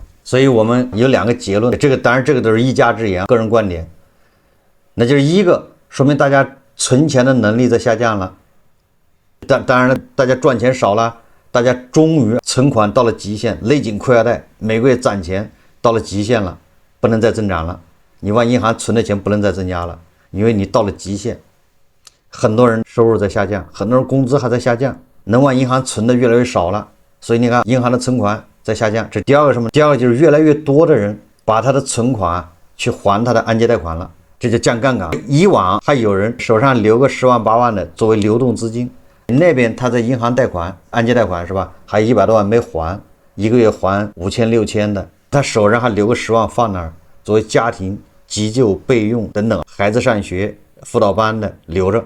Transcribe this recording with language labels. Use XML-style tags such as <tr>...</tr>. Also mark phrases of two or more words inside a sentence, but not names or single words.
<zh>所以我們有2個結論，這個當然這個都是一家之言，個人觀點。那就是一個說明大家存錢的能力在下降了。當然了，大家賺錢少了，大家終於存款到了極限，勒緊褲腰帶，每個月攢錢到了極限了，不能再增長了。你往銀行存的錢不能再增加了，因為你到了極限。很多人收入在下降，很多人工資還在下降，能往銀行存的越來越少了，所以你看銀行的存款在下降。這第二個什麼？第二個就是越來越多的人把他的存款去還他的按揭貸款了，這就降槓桿。以往還有人手上留個10萬8萬的作為流動資金，那邊他在銀行貸款按揭貸款是吧，還100多萬沒還，一個月還5000、6000的，他手上還留個10萬放那兒作為家庭急救備用等等，孩子上學輔導班的留着。</zh>